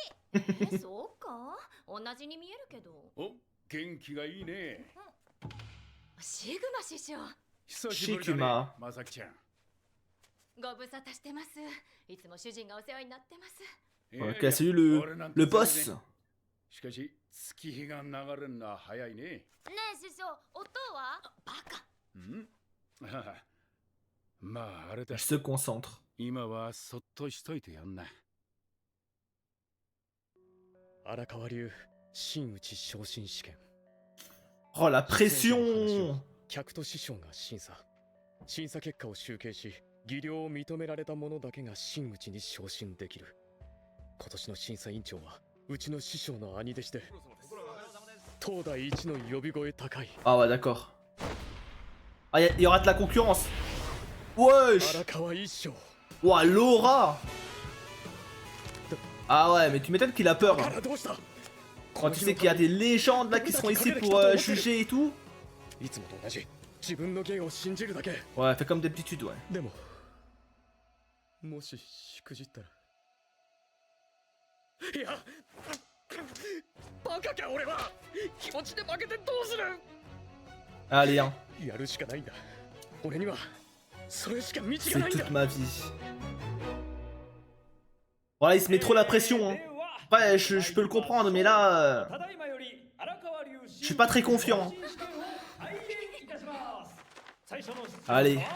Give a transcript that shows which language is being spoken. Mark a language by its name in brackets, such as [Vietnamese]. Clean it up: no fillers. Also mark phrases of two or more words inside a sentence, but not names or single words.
[Japanese] そうか同じに見えるけど。お、元気がいいね。シグマ師匠。久しぶりだね、まさきちゃん。ご無沙汰してます。いつも主人がお世話になってます。 [French] Ok, c'est lui le boss. [Japanese] しかし、月日が流れるのは早いね。ねえ師匠、音はバカ。んまあ、あれだ。 [French] Je se concentre. [Japanese] 今はそっとしといてやんな。荒川流真打ち昇進試験。 [French] Oh la pression. [Japanese] 客と師匠が審査結果を集計し、技量を認められた者だけが真打ちに昇進できる。今年の審査委員長はうちの師匠の兄弟子で、東大一の呼び声高い。 [French] Ah ouais, d'accord. Ah, y aura de la concurrence. Wesh. [Japanese] 荒川一生。 [French] Ouah, Laura. Ah ouais, mais tu m'étonnes qu'il a peur. [Japanese] からどうした？ [French] Quand tu sais qu'il y a des légendes là qui seront ici pour juger et tout. [Japanese] いつもと同じ自分の芸を信じるだけ。 [French] Ouais, fais comme d'habitude, ouais. [Japanese] でももししくじったら、いやバカか俺は。気持ちで負けてどうする。 [French] Allez, hein. [Japanese] やるしかないんだ。俺にはそれしか道が [French] C'est [Japanese] ないんだ。 [French] toute ma vie. Voilà, il se met trop la pression. Hein. Ouais, je peux le comprendre, mais là, je suis pas très confiant. Allez.